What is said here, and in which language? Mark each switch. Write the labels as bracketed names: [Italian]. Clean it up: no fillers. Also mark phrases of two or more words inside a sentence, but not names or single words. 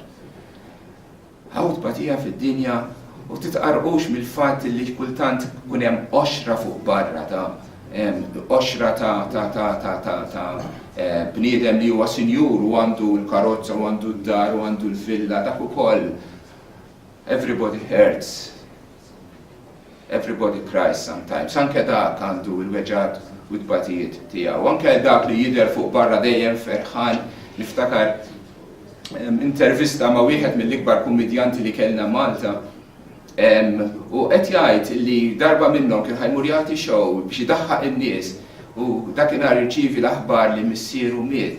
[Maltese] Ħawt batija fid-dinja u titqarqux mill-fatt li kultant kun hemm oxra fuq barra oxra ta' bniedem li huwa sinjur u għandu l-karozza u għandu d-dar u għandu l-villa, dak ukoll. [English] Everybody hurts. Everybody cries sometimes. [Maltese] Anke dak għandu l-weġġat u d-batijiet tiegħu. Anke dak li jidher fuq barra dejjem ferħan. Niftakar intervista ma' wieħed mill-ikbar kummedjanti li kellna Malta u qed jgħid li darba minnhom kien ħajmur jagħti show biex idaħħaq in-nies u dakinhar irċievi l-aħbar li missieru miet.